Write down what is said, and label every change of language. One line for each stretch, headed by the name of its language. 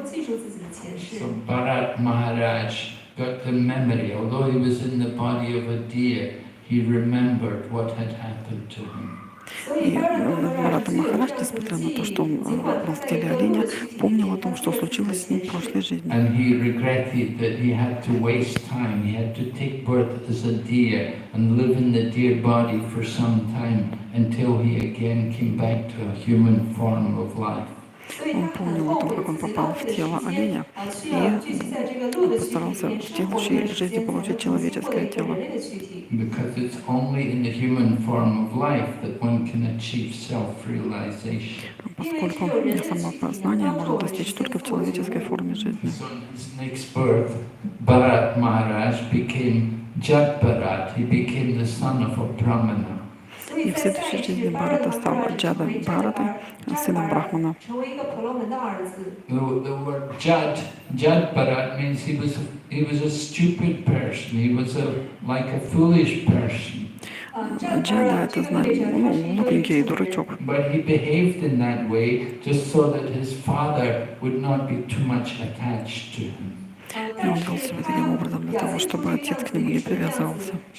English: So Bharat Maharaj got the memory, although he was in the body of a deer, he remembered what had happened to him.
Russian: И Бхарата Махарадж, несмотря на то, что он был в теле оленя, помнил о том, что случилось с ним в прошлой жизни.
English: And he regretted that he had to waste time. He had to take birth as a deer and live in the deer body for some time until he again came back to a human form of life.
Russian: Он помнил о том, как он попал в тело оленя, и постарался в следующей жизни получить человеческое тело.
English: Because it's only in the human form of life that one can achieve self-realization.
Russian: Поскольку самопознание можно достичь только в человеческой форме жизни.
English: So in his next birth, Bharat Maharaj became Jat Bharat. He became the son of a Brahmana.
Russian: И в следующей жизни Бхарата стал Джадой Бхаратой, сыном Брахмана.
English: The word Jat Bharat means he was a stupid person. He was like a foolish person.
Russian: Джада — это значит, глупенький дурачок.
English: But he behaved in that way just so that his father would not be too much attached to him.
Russian: И он вел себя таким образом для того, чтобы отец к нему не привязывался.